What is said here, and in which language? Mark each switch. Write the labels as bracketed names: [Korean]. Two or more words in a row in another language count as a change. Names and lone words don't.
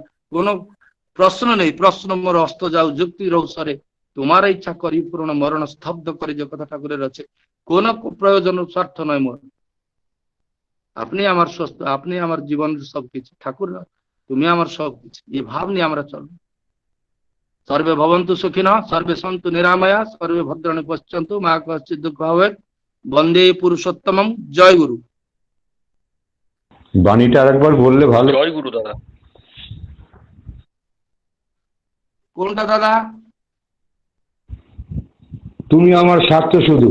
[Bangla] কোনো প্রশ্ন নেই, প্রশ্ন মোর অস্ত যাও যুক্তির অবসরে, তোমার ইচ্ছা করি পূর্ণ মরণ স্তব্ধ করে, যে কথা ঠাকুরের আছে। কোন প্রয়োজন স্বার্থ নয় মোর, আপনি আমার স্বস্ত, আপনি আমার জীবনের সবকিছু, ঠাকুর তুমি আমার সবকিছু, এই ভাব নিয়ে আমরা চলবো। [Sanskrit] সর্বে ভবন্তু সুখিনঃ, সর্বে সন্তু নিরাময়া, সর্বে ভদ্রাণি পশ্যন্তু মা কশ্চিৎ দুঃখ ভবেৎ, বন্দে পুরুষোত্তমম। জয় গুরু। [Bangla] বাণীটা আরেকবার বললে ভালো। জয় গুরু দাদা। কোনটা দাদা? তুমি আমার স্বার্থ শুধু।